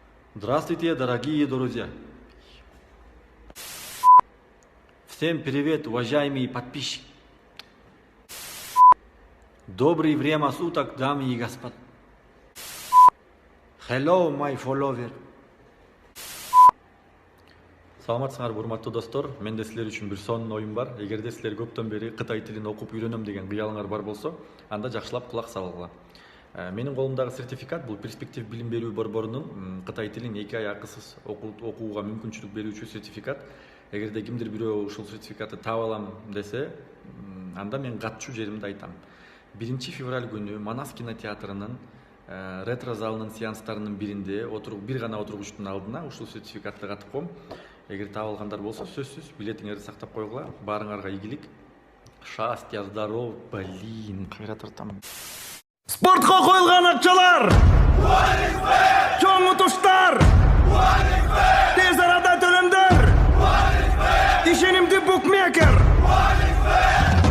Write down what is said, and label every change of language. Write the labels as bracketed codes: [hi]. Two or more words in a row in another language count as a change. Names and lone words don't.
[ru] Здравствуйте, дорогие друзья! Всем привет, уважаемые подписчики! Доброе время суток, дамы и господа! [en] Hello, my follower! [ky] Саламатсыңар, урматтуу достор. Менде силер үчүн бир сонун оюм бар. Эгерде силер көптөн бери Кытай тилин окуп үйрөнөм деген кыялыңар бар болсо, анда жакшылап кулак салгыла. Менин колумдагы сертификат бул перспектив билим берүү борборунун Кытай тилин 2 ай акысыз окууга мүмкүнчүлүк берүүчү сертификат. Эгерде кимдир бирөө ушул сертификатты таап алам десе, анда мен катчу жеримди айтам. 1 февраль күнү Манас кинотеатрынын ретро залынын сеанстарынын биринде бир гана отургучтун алдына ушул сертификатты катып коем. Эгер таап алгандар болсо, сөзсүз билетиңерди сактап койгула. Баарыңарга ийгилик. [ru] Счастья, здоров, блин, [ky] кайра тартам. [kk] Спортқа қойылған ақшалар! Чоң ұтыштар! Тез арада төлемдер! Ишенімді букмекер!